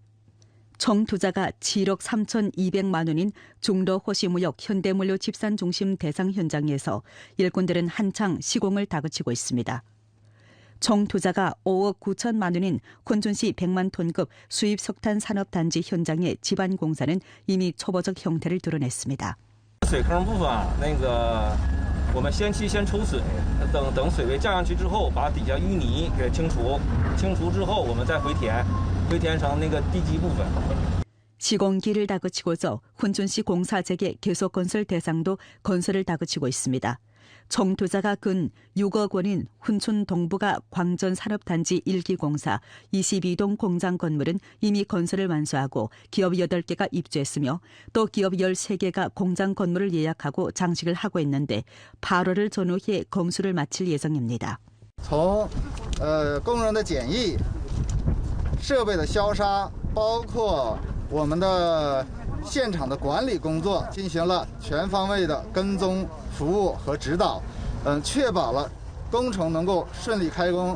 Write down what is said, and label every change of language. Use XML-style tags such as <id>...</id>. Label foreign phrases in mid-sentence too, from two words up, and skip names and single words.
<ko>총 투자가 7억 3,200만 원인 중도 호시무역 현대물류 집산중심 대상 현장에서 일꾼들은 한창 시공을 다그치고 있습니다. 총 투자가 5억 9천만 원인 콘춘시 100만 톤급 수입 석탄 산업단지 현장의 지반 공사는 이미 초보적 형태를 드러냈습니다.</ko> <zh>水坑部分我们先期先抽水，等水位降上去之后，把底下淤泥给清除，清除之后我们再回填成地基部分。</zh> <ko>시공기를 다그치고서 훈춘시 공사 재개 계속 건설 대상도 건설을 다그치고 있습니다. 총 투자가 근 6억 원인 훈춘 동부가 광전 산업단지 1기 공사 22동 공장 건물은 이미 건설을 완수하고 기업 8개가 입주했으며 또 기업 13개가 공장 건물을 예약하고 장식을 하고 있는데 8월을 전후해 검수를 마칠 예정입니다.</ko> <zh>从工人的检疫、设备的消杀，包括我们的现场的管理工作进行了全方位的跟踪服务和指导，确保了工程能够顺利开工。</zh>